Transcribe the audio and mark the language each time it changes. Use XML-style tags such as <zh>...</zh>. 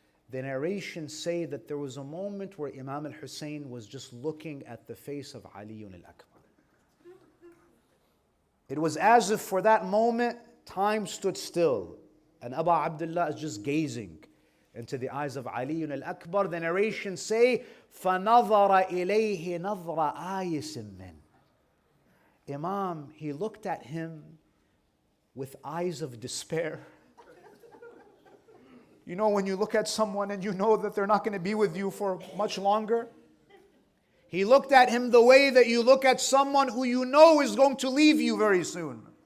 <en>The narrations say that there was a moment where Imam al-Husayn was just looking at the face of Ali al-Akbar. It was as if for that moment, time stood still. And Abu Abdullah is just gazing into the eyes of Ali al-Akbar. The narrations say,</en> <ar>فَنَظَرَ إِلَيْهِ نَظْرَ آيِسٍ مِّنْ.</ar> <en>Imam, he looked at him with eyes of despair. You know when you look at someone and you know that they're not going to be with you for much longer? He looked at him the way that you look at someone who you know is going to leave you very soon.</en>